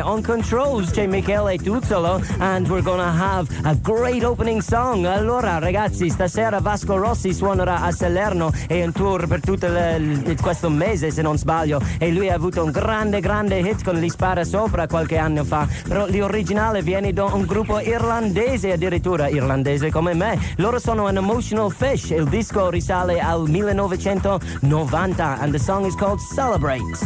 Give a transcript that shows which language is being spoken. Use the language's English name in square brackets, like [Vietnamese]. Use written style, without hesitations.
[English] On controls c'è Michele Tuzzolo and we're gonna have a great opening song. [Italian] Allora ragazzi, stasera Vasco Rossi suonerà a Salerno e in tour per tutto questo mese se non sbaglio, e lui ha avuto un grande hit con gli Spara Sopra qualche anno fa, però l'originale viene da un gruppo irlandese, addirittura irlandese come me. Loro sono An Emotional Fish. Il disco risale al 1990 [English] and the song is called Celebrate.